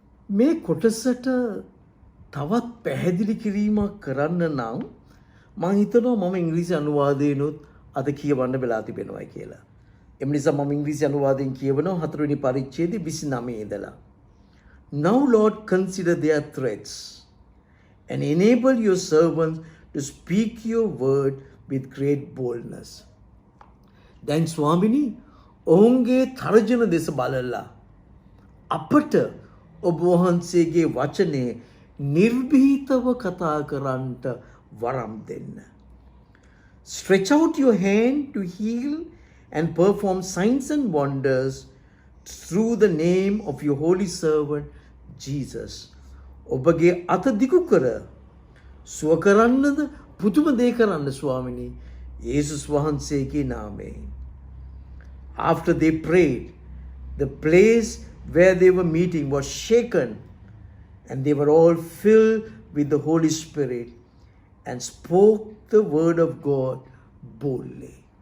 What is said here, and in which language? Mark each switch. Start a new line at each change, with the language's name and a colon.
Sinhala: මේ කොටසට තවත් පැහැදිලි කිරීමක් කරන්න නම් මම හිතනවා මම ඉංග්‍රීසි අනුවාදයෙන්ුත් අද කියවන්න වෙලා තිබෙනවා කියලා. එම නිසා මම ඉංග්‍රීසි අනුවාදයෙන් කියවනවා 4 වෙනි පරිච්ඡේදයේ 29 ඉඳලා.
English: Now Lord, consider their threats and enable your servants to speak your word with great boldness.
Sinhala: දැන් ස්වාමිනී, ඔවුන්ගේ තර්ජන දෙස බලලා අපට ඔබ වහන්සේගේ වචනේ නිර්භීතව කතා කරන්නට වරම් දෙන්න.
English: Stretch out your hand to heal and perform signs and wonders through the name of your holy servant Jesus.
Sinhala: ඔබගේ අත දිගු කර සුව කරන්නද පුදුම දේ කරන්න ස්වාමිනී, යේසුස් වහන්සේගේ නාමයෙන්.
English: After they prayed, the place where they were meeting was shaken, and they were all filled with the Holy Spirit and spoke the word of God boldly.